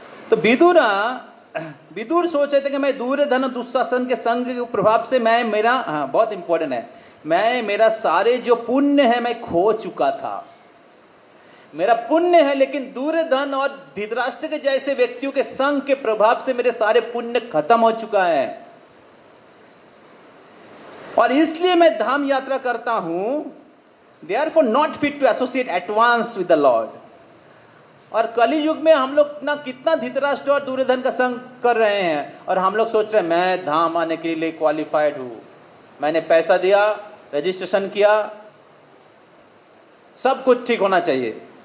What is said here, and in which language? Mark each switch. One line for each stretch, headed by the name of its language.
Hindi: तो विदुर सोच रहे थे कि मैं दुर्योधन दुशासन के संग के प्रभाव से बहुत इंपॉर्टेंट है, मेरा सारे जो पुण्य है मैं खो चुका था। मेरा पुण्य है लेकिन दुर्योधन और धृतराष्ट्र के जैसे व्यक्तियों के संग के प्रभाव से मेरे सारे पुण्य खत्म हो चुका है और इसलिए मैं धाम यात्रा करता हूं।
English: Therefore not fit to associate at once with the Lord.
Hindi: और कलि युग में हम लोग ना कितना धृतराष्ट्र और दुर्योधन का संग कर रहे हैं और हम लोग सोच रहे हैं मैं धाम आने के लिए क्वालिफाइड हूं, मैंने पैसा दिया, रजिस्ट्रेशन किया, सब कुछ ठीक होना चाहिए।